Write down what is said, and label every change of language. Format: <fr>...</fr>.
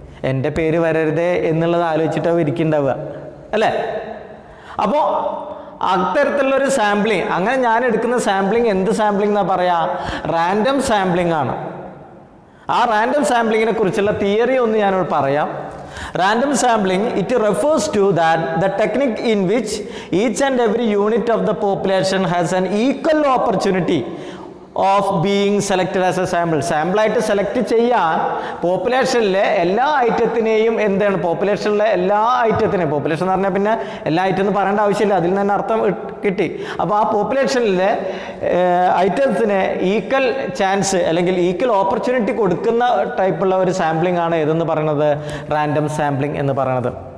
<ml>എൻ്റെ പേര് വരരുതേ എന്നുള്ളത് ആലോചിച്ചിട്ടാവും ഇരിക്കുന്നുണ്ടാവുക അല്ലേ? അപ്പോൾ അത്തരത്തിലുള്ളൊരു സാമ്പിളിങ്, അങ്ങനെ ഞാൻ എടുക്കുന്ന സാമ്പിളിങ് എന്ത് സാമ്പിളിംഗ് എന്നാ പറയാ? റാൻഡം സാമ്പിളിംഗ് ആണ്. ആ റാൻഡം സാമ്പിളിങ്ങിനെ കുറിച്ചുള്ള തിയറി ഒന്ന് ഞാനോട് പറയാം.</ml> <en>Random sampling, it refers to that the technique in which each and every unit of the population has an equal opportunity of being selected as a sample.</en> <ml>സാമ്പിളായിട്ട് select ചെയ്യാൻ പോപ്പുലേഷനിലെ എല്ലാ ഐറ്റത്തിനെയും എന്താണ്, പോപ്പുലേഷനിലെ എല്ലാ ഐറ്റത്തിനെയും, പോപ്പുലേഷൻ എന്ന് പറഞ്ഞാൽ പിന്നെ എല്ലാ ഐറ്റം എന്ന് പറയേണ്ട ആവശ്യമില്ല, അതിൽ നിന്ന് തന്നെ അർത്ഥം കിട്ടി. അപ്പോൾ ആ പോപ്പുലേഷനിലെ ഐറ്റത്തിന് ഈക്വൽ ചാൻസ് അല്ലെങ്കിൽ ഈക്വൽ ഓപ്പർച്യൂണിറ്റി കൊടുക്കുന്ന ടൈപ്പുള്ള ഒരു സാമ്പിളിംഗ് ആണ് ഏതെന്ന് പറയുന്നത് റാൻഡം സാമ്പിളിംഗ് എന്ന് പറയുന്നത്.</ml>